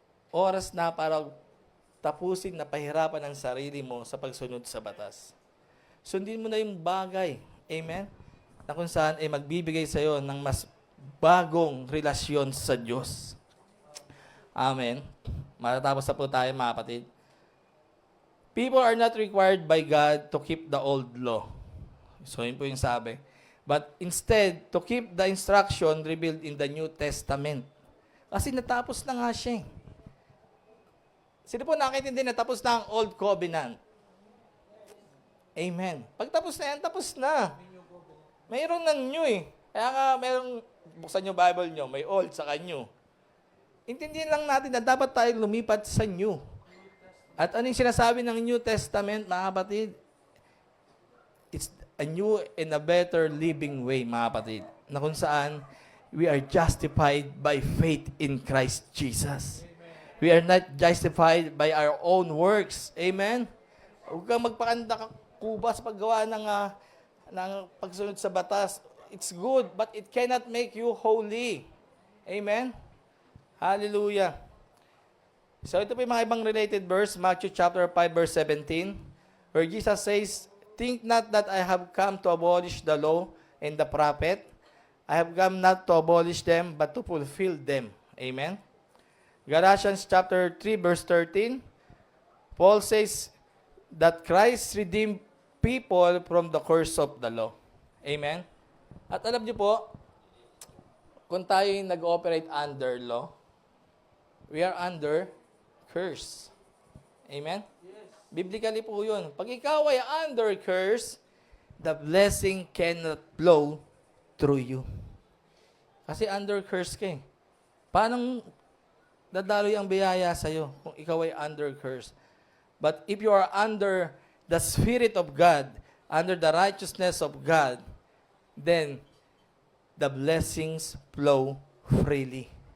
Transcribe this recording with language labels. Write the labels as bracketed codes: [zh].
[tl] Oras na para tapusin na pahirapan ang sarili mo sa pagsunod sa batas. Sundin mo na yung bagay, amen, na kung saan ay magbibigay sa iyo ng mas bagong relasyon sa Diyos. Amen. Matatapos na po tayo mga kapatid. [en] People are not required by God to keep the old law. [tl] So yun po yung sabi. [en] But instead, to keep the instruction revealed in the New Testament. [tl] Kasi natapos na nga siya. Sino po nakakaintindi na tapos na ang Old Covenant? Amen. Pag tapos na yan, tapos na. Mayroon ng new Kaya nga, buksan nyo Bible nyo, may old saka new. Intindihan lang natin na dapat tayo lumipat sa new. At ano yung sinasabi ng New Testament, mga kapatid? [en] It's a new and a better living way, [tl] mga kapatid. Na kung saan, [en] we are justified by faith in Christ Jesus. We are not justified by our own works. Amen? [tl] Huwag kang magpakanda kuba sa paggawa ng pagsunod sa batas. [en] It's good, but it cannot make you holy. Amen? Hallelujah. [tl] So ito po yung mga ibang [en] related verse, Matthew chapter 5 verse 17, where Jesus says, "Think not that I have come to abolish the law and the prophet. I have come not to abolish them, but to fulfill them." Amen? Galatians chapter 3 verse 13, Paul says that Christ redeemed people from the curse of the law. Amen? [tl] At alam niyo po, kung tayo nag-operate [en] under law, we are under curse. Amen? Yes. [tl] Biblically po yun. Pag ikaw ay [en] under curse, the blessing cannot flow through you. [tl] Kasi under curse ka eh. Paano dadaloy ang biyaya sa'yo kung ikaw ay under curse? [en] But if you are under the Spirit of God, under the righteousness of God, then the blessings flow freely.